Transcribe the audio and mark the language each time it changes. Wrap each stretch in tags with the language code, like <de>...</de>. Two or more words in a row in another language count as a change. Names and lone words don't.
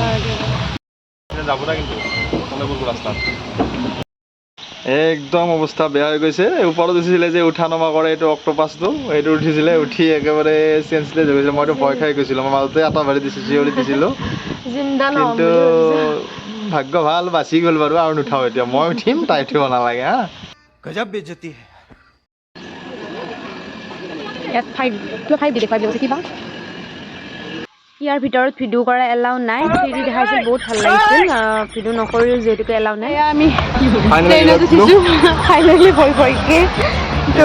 <as>একদম অৱস্থা বেয়া হৈ গৈছে ওপৰত উঠিছিলে যে উঠা নমা কৰে এইটো অক্টোপাছটো এইটো উঠিছিলে উঠি একেবাৰে চেঞ্চলেছ হৈ গৈছিলে মইতো ভয় খাই গৈছিলোঁ মই মাজতে এটা ভাৰি চিঞৰি দিছিলোঁ কিন্তু ভাগ্য ভাল বাচি গ'ল বাৰু আৰু নুঠাওঁ এতিয়া মই উঠিম তাই উঠিব নালাগে হা</as> <hi>गजब बेइज्जती है</hi> <as>ইয়াত 5 দি দেখাই দিছে কিবা ইয়াৰ ভিতৰত ভিডিঅ' কৰা এলাউ নাই 3D দেখাইছিল বহুত ভাল লাগিছিল ভিডিঅ' নকৰিও যিহেতুকে এলাউ নাই আমি ট্ৰেইনত উঠিছোঁ ফাইনেলি ভয়কে তো</as>